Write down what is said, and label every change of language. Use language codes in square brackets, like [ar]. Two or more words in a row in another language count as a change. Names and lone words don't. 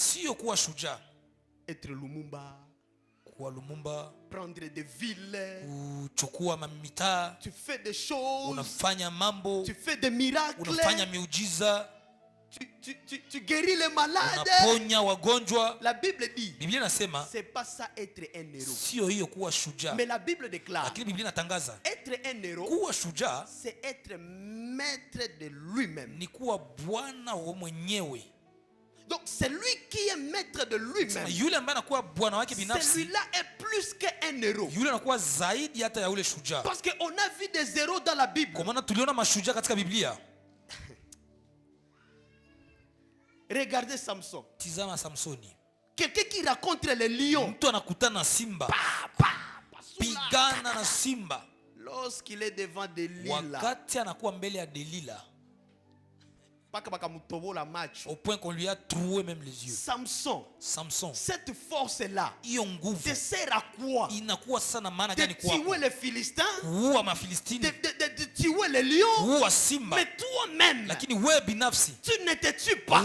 [fr] Être Lumumba, prendre des villes, tu fais des choses, tu fais des miracles, tu guéris les malades. La Bible dit, c'est pas ça être un héros. Mais la Bible déclare, être un héros, c'est être maître de lui-même. [sw] Ni kuwa bwana wa mwenyewe. [fr] Donc c'est lui qui est maître de lui-même. [sw] Yule ambaye anakuwa bwana wake binafsi. [fr] Celui-là est plus qu'un héros. [sw] Yule anakuwa zaidi hata ya yule shujaa. [fr] Parce qu'on a vu des héros dans la Bible. [sw] Kwa maana tuliona mashujaa katika Biblia. [fr] Regardez Samson. [sw] Tizama Samsoni. [fr] Quelqu'un qui rencontre les lions. [sw] Mtu anakutana na simba. Pigana na simba. [fr] Lorsqu'il est devant Delilah. [sw] Wakati anakuwa mbele ya Delilah. [fr] Au point qu'on lui a troué même les yeux. Samson. Cette force-là. Te sert à quoi? De tuer les Philistins. De tuer les lions. Mais toi-même. Tu ne te tues pas.